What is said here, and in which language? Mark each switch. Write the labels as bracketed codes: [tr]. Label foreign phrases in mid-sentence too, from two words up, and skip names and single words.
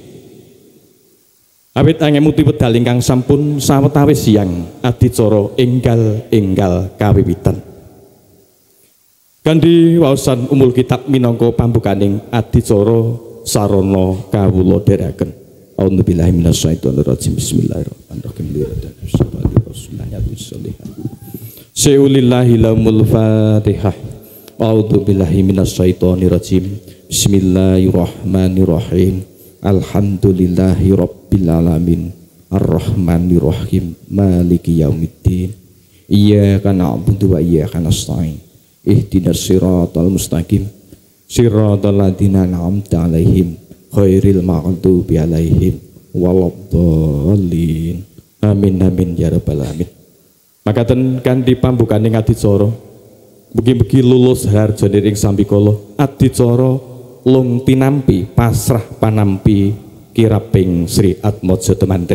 [jv] Awit angemuti wedal ingkang sampun sawetawis siang adicara enggal kawiwitan. Kanthi waosan umul kitab minangka pambukaning adicara sarana kawula dherekaken. [ar] أعوذ بالله من الشيطان الرجيم. بسم الله الرحمن الرحيم. Seulillahi laumul Fatihah. أعوذ بالله من الشيطان الرجيم. بسم الله الرحمن الرحيم. الحمد لله رب العالمين الرحمن الرحيم مالك يوم الدين إياك نعبد وإياك نستعين اهدنا الصراط المستقيم صراط الذين أنعمت عليهم غير المغضوب عليهم ولا الضالين. آمين آمين يا رب العالمين. [jv] Makaten kanthi pambukaning adicara mugi-mugi lulus harjane ing sambikala adicara lung tinampi pasrah panampi kiraping Sri Atmojo temanten.